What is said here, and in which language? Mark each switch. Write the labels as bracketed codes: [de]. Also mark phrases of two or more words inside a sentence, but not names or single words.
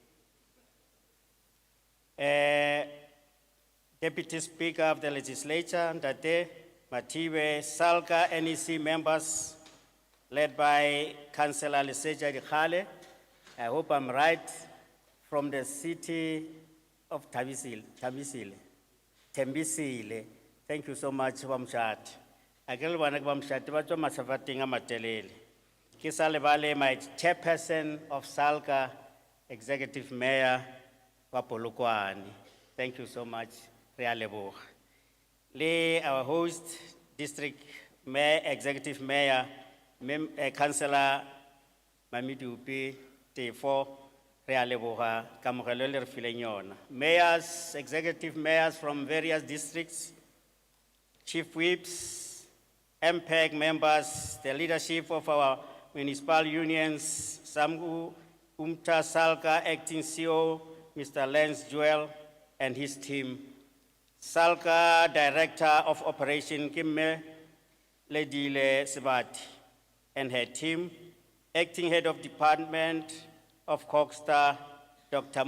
[en] Deputy Speaker of the Legislature, Ndate Matiwe, SALGA NEC members, led by Councillor Leseja Dikhale. I hope I'm right, from the city of Thabisile. Tembisile, thank you so much, Bamshat. [nso] Akele bana ke Bamshat, ba tswa masafateng a matelele. Ke sa lebale [en] my chairperson of Salga, Executive Mayor wa Polokwane. Thank you so much, [nso] re a leboga. Le [en] our host, District Mayor, Executive Mayor, Councillor Mamidupi, [nso] T4, re a leboga kamogelo le re fileng yona. [en] Mayors, executive mayors from various districts, chief whips, MPEG members, the leadership of our municipal unions, Samgu Umta Salka, acting CEO, Mr. Lance Joel, and his team. Salka Director of Operation Kimme Ledile Sebati, and her team, acting head of department of Cogstar, Dr.